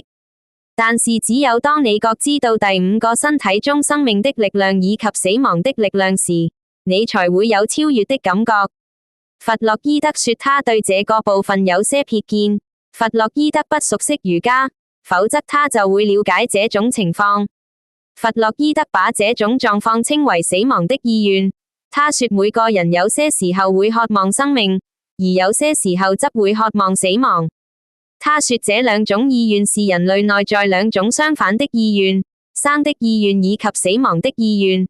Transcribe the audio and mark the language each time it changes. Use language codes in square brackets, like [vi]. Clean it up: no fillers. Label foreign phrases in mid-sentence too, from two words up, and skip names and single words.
[zh] 但是只有當你覺知到第五個身體中生命的力量以及死亡的力量時，你才會有超越的感覺。弗洛伊德說他對這個部分有些瞥見。弗洛伊德不熟悉瑜伽，否則他就會了解這種情況。弗洛伊德把這種狀況稱為死亡的意願。他說每個人有些時候會渴望生命，而有些時候則會渴望死亡。他說這兩種意願是人類內在兩種相反的意願，生的意願以及死亡的意願。